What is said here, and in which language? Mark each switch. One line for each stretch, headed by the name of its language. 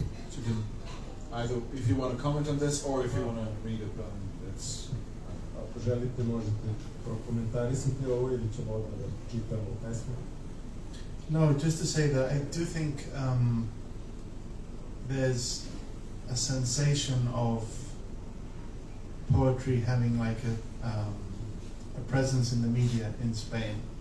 English: So you can either, if you want to comment on this, or if you want to read it, it's...
Serbian: Ako želite, možete prokomentarisati ovo ili ćemo odmah da čitamo pesmu.
English: No, just to say that I do think there's a sensation of poetry having like a presence in the media in Spain.